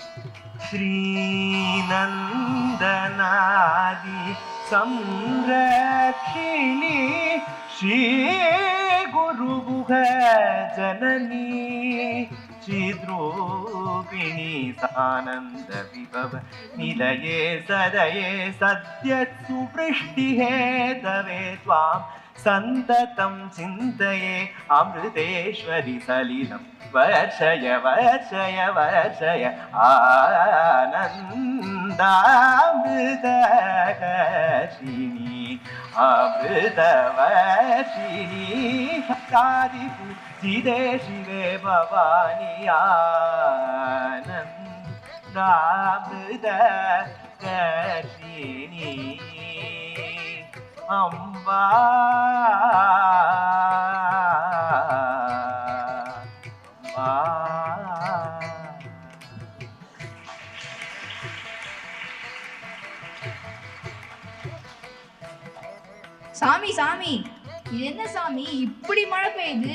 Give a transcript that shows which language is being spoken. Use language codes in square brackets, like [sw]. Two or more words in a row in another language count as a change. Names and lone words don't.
[sa] श्रीनन्दनादि संरक्षिणि श्री गुरुगुह जननि चिद्रूपिणि सानन्द विभव निलये सदये सत्यत् सुप्रुष्टि हेतवे त्वां सन्ततं चिन्तये अमृतेश्वरि सलिलम् वर्षय वर्षय वर्षय आनन्दामृतवर्षिणी अमृतवर्षिणी हरादिपूजिते शिवे भवानी आनन्दामृतवर्षिणी अम्बा [ta] சாமி சாமி, இது என்ன சாமி இப்படி மழை பெய்யுது?